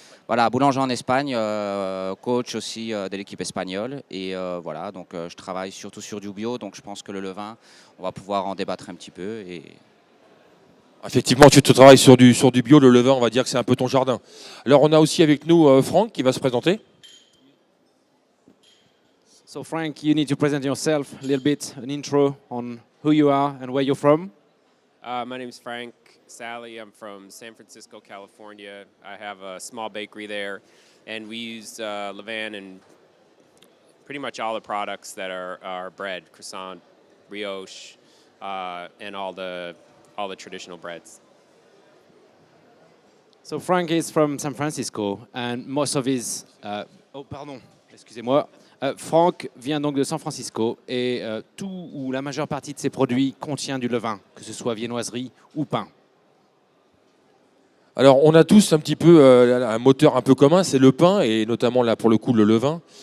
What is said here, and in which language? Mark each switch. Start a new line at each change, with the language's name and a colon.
French: Voilà, boulanger en Espagne, coach aussi de l'équipe espagnole. Et voilà, donc je travaille surtout sur du bio. Donc je pense que le levain, on va pouvoir en débattre un petit peu. Et Effectivement, tu te travailles sur du bio, le levain, on va dire que c'est un peu ton jardin. Alors, on a aussi avec nous Franck qui va se présenter.
English: So Frank, you need to present yourself a little bit, an intro on who you are and where you're from. My name is Frank Sally. I'm from San Francisco, California. I have a small bakery there, and we use levain in pretty much all the products that are bread, croissant, brioche, and all the traditional breads. So Frank is from San Francisco, and most of his...
French: oh, pardon, excusez-moi. Franck vient donc de San Francisco et tout ou la majeure partie de ses produits contient du levain, que ce soit viennoiserie ou pain. Alors, on a tous un petit peu un moteur un peu commun, c'est le pain et notamment là pour le coup le levain.